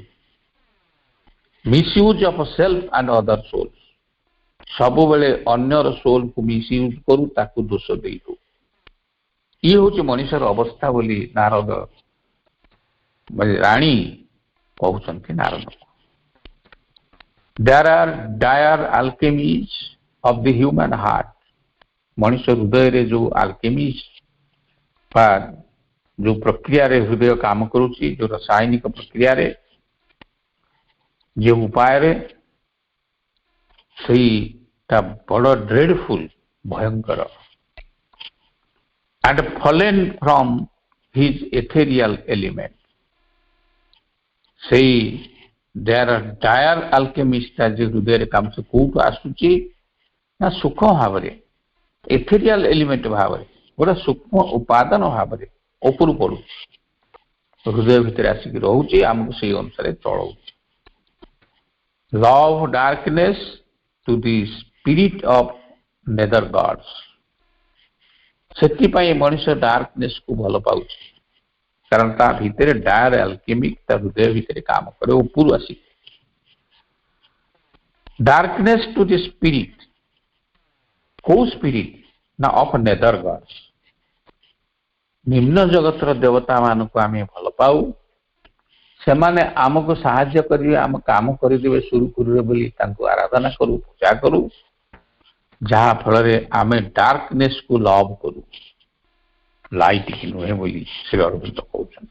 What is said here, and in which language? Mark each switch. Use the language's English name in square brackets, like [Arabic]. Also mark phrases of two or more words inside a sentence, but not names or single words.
[English] misuse of self and other soul, [Odia] ସବୁବେଳେ ଅନ୍ୟର ସୋଲକୁ ମିସୟୁଜ କରୁ, ତାକୁ ଦୋଷ ଦେଇଦଉ। ଇଏ ହଉଛି ମଣିଷର ଅବସ୍ଥା ବୋଲି ନାରଦ ରାଣୀ କହୁଛନ୍ତି ନାରଦକୁ। [English] There are dire alchemies of the human heart, [Odia] ମଣିଷ ହୃଦୟରେ ଯୋଉ ଆଲକେମିସ୍ ବା ଯୋଉ ପ୍ରକ୍ରିୟାରେ ହୃଦୟ କାମ କରୁଛି, ଯୋଉ ରାସାୟନିକ ପ୍ରକ୍ରିୟାରେ, ଯେଉଁ ଉପାୟରେ, ସେଇଟା ବଡ଼ ଡ୍ରେଡଫୁଲ, ଭୟଙ୍କର। [English] and fallen from his ethereal element, [Odia] ସେଇ [English] there are dire alchemist [Odia] ଯେ ହୃଦୟରେ କାମ ସେ କୋଉଠୁ ଆସୁଛି ନା ସୂକ୍ଷ୍ମ ଭାବରେ, [English] ethereal element [Odia] ଭାବରେ, ଗୋଟେ ସୂକ୍ଷ୍ମ ଉପାଦାନ ଭାବରେ ଉପରୁ ପଡୁଛି, ହୃଦୟ ଭିତରେ ଆସିକି ରହୁଛି, ଆମକୁ ସେଇ ଅନୁସାରେ ଚଳଉଛି। [English] love darkness to the spirit of nether gods, [Odia] ସେଥିପାଇଁ ମଣିଷ ଡାର୍କନେସକୁ ଭଲ ପାଉଛି, କାରଣ ତା ଭିତରେ [English] dire alchemic [Odia] ତା ହୃଦୟ ଭିତରେ କାମ କରେ ଉପରୁ ଆସି। [English] darkness to the spirit, [Odia] କୋଉ ସ୍ପିରିଟ ନା [English] of nether gods, [Odia] ନିମ୍ନ ଜଗତର ଦେବତା ମାନଙ୍କୁ ଆମେ ଭଲ ପାଉ, ସେମାନେ ଆମକୁ ସାହାଯ୍ୟ କରିବେ, ଆମ କାମ କରିଦେବେ ସୁରୁଖୁରୁରେ ବୋଲି ତାଙ୍କୁ ଆରାଧନା କରୁ, ପୂଜା କରୁ, ଯାହା ଫଳରେ ଆମେ ଡାର୍କନେସକୁ ଲଭ୍ କରୁ, ଲାଇଟ୍ କି ନୁହେଁ ବୋଲି ଶ୍ରୀ ଅରବିନ୍ଦ କହୁଛନ୍ତି।